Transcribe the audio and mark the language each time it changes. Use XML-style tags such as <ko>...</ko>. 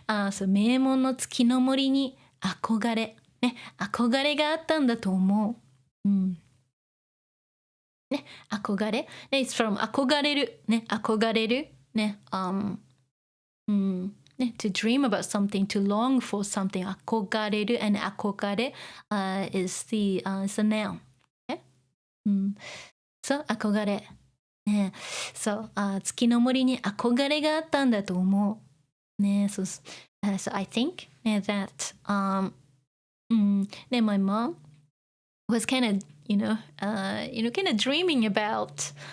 <ja>So 名門の月の森に憧れ、ね、憧れがあったんだと思う。ね、憧れ。</ja> <en>ね、it's from 憧れる。</en> <ja>ね、憧れる。</ja> <en>ね、ね、to dream about something, to long for something. 憧れる and 憧れ、is the noun. Okay? So 憧れ。</en> <ja>ね、そう、月の森に憧れがあったんだと思う。</ja> <en>ね、so I think that, my mom was kind of, kind of dreaming about,</en>